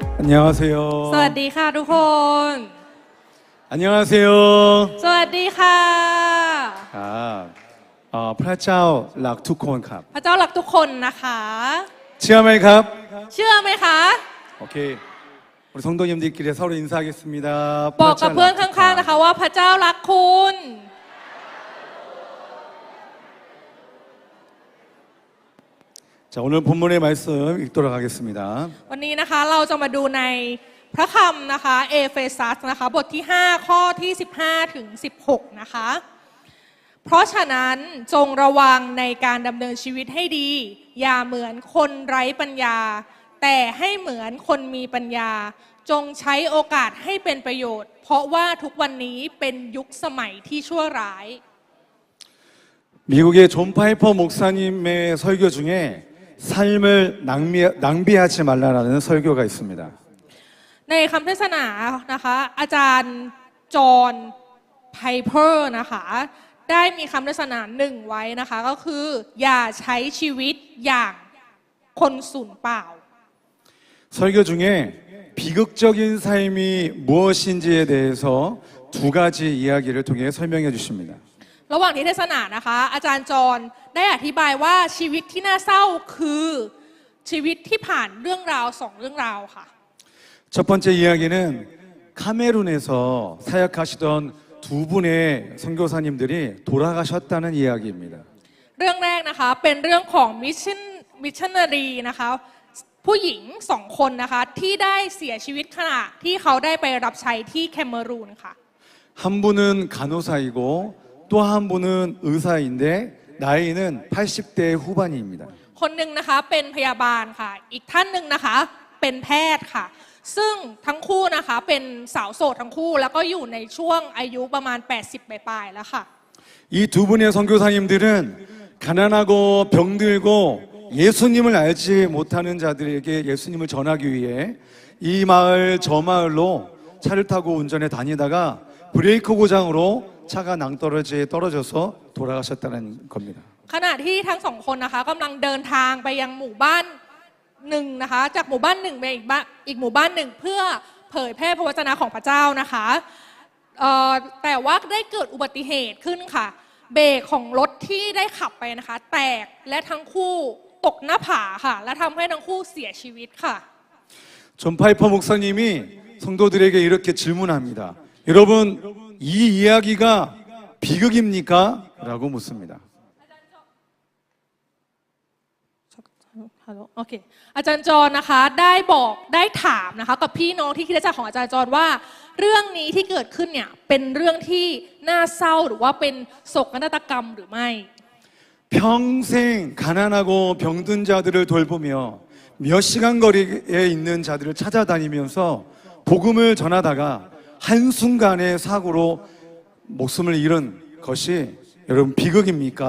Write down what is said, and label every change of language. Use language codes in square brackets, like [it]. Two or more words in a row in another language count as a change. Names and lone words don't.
[ko] 안녕하세요. [th] สวัสดีค่ะทุกคน [ko] 안녕하세요. [th] สวัสดีค่ะ พระเจ้ารักทุกคนครับ พระเจ้ารักทุกคนนะคะ เชื่อไหมครับ เชื่อไหมคะ [ko] 오케이. 우리 성도님들끼리 서로 인사하겠습니다. [th] บอกกับเพื่อนข้างๆนะคะว่าพระเจ้ารักคุณ [ko] 자, 오늘 본문의 말씀 읽도록 하겠습니다. [th] วันนี้นะคะเราจะมาดูในพระคำนะคะเอเฟซัสนะคะบทที่5ข้อที่15ถึง16นะคะเพราะฉะนั้นจงระวังในการดำเนินชีวิตให้ดีอย่าเหมือนคนไร้ปัญญาแต่ให้เหมือนคนมีปัญญาจงใช้โอกาสให้เป็นประโยชน์เพราะว่าทุกวันนี้เป็นยุคสมัยที่ชั่วร้าย [ko] 미국의 존 파이퍼 목사님의 설교 중에 삶을 낭비하지 말라라는 설교가 있습니다. [th] ในคำเทศนานะคะอาจารย์จอห์นไพเพอร์นะคะได้มีคำเทศนาหนึ่งไว้นะคะก็คืออย่าใช้ชีวิตอย่างคนสูญเปล่า [ko] 설교 중에 비극적인 삶이 무엇인지에 대해서 두 가지 이야기를 통해 설명해 주십니다. [th] ระหว่างที่เทศนานะคะอาจารย์จอห์นได้อธิบายว่าชีวิตที่น่าเศร้าคือชีวิตที่ผ่านเรื่องราว2เรื่องราวค่ะ [ko] 첫 번째 이야기는 카메룬에서 사역하시던 두 분의 선교사님들이 돌아가셨다는 이야기입니다. [th] เรื่องแรกนะคะเป็นเรื่องของมิชชันนารีนะคะผู้หญิง2คนนะคะที่ได้เสียชีวิตขณะที่เขาได้ไปรับใช้ที่แคเมรูนค่ะ [ko] 한 분은 간호사이고 또 한 분은 의사인데 나이는 80대 후반입니다. [th] คนหนึ่งนะคะเป็นพยาบาลค่ะอีกท่านหนึ่งนะคะเป็นแพทย์ค่ะซึ่งทั้งคู่นะคะเป็นสาวโสดทั้งคู่แล้วก็อยู่ในช่วงอายุประมาณ80ปลายๆแล้วค่ะ [ko] 이 두 분의 선교사님들은 가난하고 병들고 예수님을 알지 못하는 자들에게 예수님을 전하기 위해 이 마을 저 마을로 차를 타고 운전해 다니다가 브레이크 고장으로 차가 낭떠러지에 떨어져서 돌아가셨다는 겁니다. [th] ขณะที่ทั้งสองคนนะคะกำลังเดินทางไปยังหมู่บ้านหนึ่งนะคะจากหมู่บ้านหนึ่งไปอีกหมู่บ้านหนึ่งเพื่อเผยแพร่พระวจนะของพระเจ้านะคะแต่ว่าได้เกิดอุบัติเหตุขึ้นค่ะเบรกของรถที่ได้ขับไปนะคะแตกและทั้งคู่ตกหน้าผาค่ะและทำให้ทั้งคู่เสียชีวิตค่ะ [ko] 존 파이퍼 목사님이 성도들에게 이렇게 질문합니다. 여러분 이 이야기가 비극입니까? 라고 묻습니다. [th] โอเคอาจารย์จรนะคะได้ถามนะคะกับพี่น้องที่คริสตจักรของอาจารย์จรว่าเรื่องนี้ที่เกิดขึ้นเนี่ยเป็นเรื่องที่น่าเศร้าหรือว่าเป็นโศกนาฏกรรมหรือไม่ [ko] 평생 가난하고 병든 자들을 돌보며 몇 시간 거리에 있는 자들을 찾아다니면서 복음을 전하다가 한순간의 사고로 목숨을 잃은 것이 여러분 비극입니까?